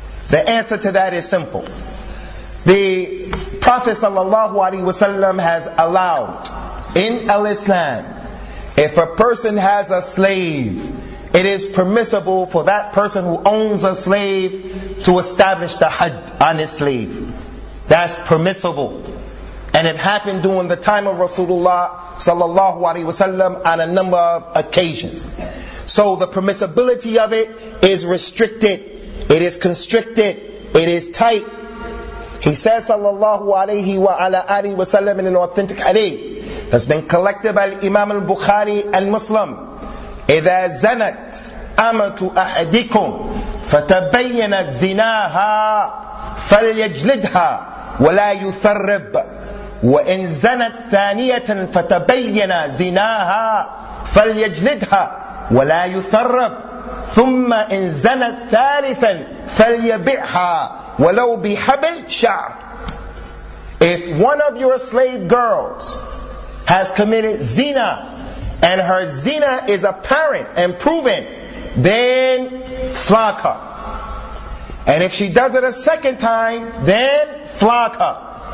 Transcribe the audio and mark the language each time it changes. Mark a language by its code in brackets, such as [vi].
[en] The answer to that is simple. The Prophet sallallahu alaihi wasallam has allowed in al-Islam, if a person has a slave, it is permissible for that person who owns a slave to establish the Hajj on his slave. That's permissible. And it happened during the time of Rasulullah sallallahu alaihi wasallam on a number of occasions. So the permissibility of it is restricted. It is constricted. It is tight. He says sallallahu alayhi wa ala alihi wa sallam in an authentic hadith that's been collected by Imam al-Bukhari al-Muslim, [ar] إِذَا زَنَتْ أَمَتُ أَحَدِكُمْ فَتَبَيَّنَ زِنَاهَا فَلْيَجْلِدْهَا وَلَا يُثَرِّبْ وَإِنْ زَنَتْ ثَانِيَةً فَتَبَيَّنَ زِنَاهَا فَلْيَجْلِدْهَا وَلَا يُثَرِّبْ ثُمَّ إِنْ زَنَتْ ثَالِثًا فَلْيَبِعْهَا وَلَوْ بِحَبِلْ شَعْرٍ. [en] If one of your slave girls has committed zina, and her zina is apparent and proven, then flog her. And if she does it a second time, then flog her.